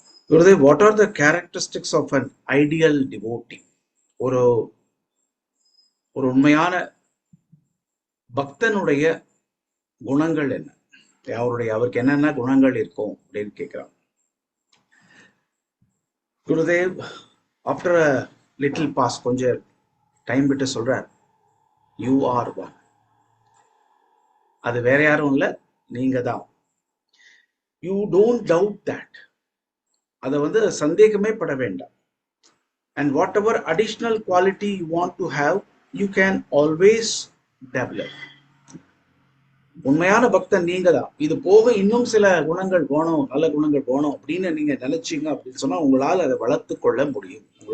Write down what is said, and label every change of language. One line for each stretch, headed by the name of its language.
English: Gurudev, what are the characteristics of an ideal devotee?
Tamil: ஒரு ஒரு உண்மையான பக்தனுடைய குணங்கள் என்ன? அவருக்கு என்னென்ன குணங்கள் இருக்கும் அப்படின்னு கேட்கிறான்.
English: Gurudev after a little pause
Tamil: கொஞ்சம் டைம் விட்டு சொல்றார்,
English: You are one.
Tamil: அது வேற யாரும் இல்லை, நீங்க தான்.
English: You don't doubt that.
Tamil: அதை சந்தேகமே பட வேண்டாம்.
English: And whatever additional quality you want to have, you can always develop.
Tamil: உண்மையான பக்தன் நீங்க தான். இது போக இன்னும் சில குணங்கள் வேணும், நல்ல குணங்கள் வேணும் அப்படின்னு நீங்க நினைச்சீங்க அப்படின்னு சொன்னா உங்களால் அதை வளர்த்து கொள்ள முடியும்.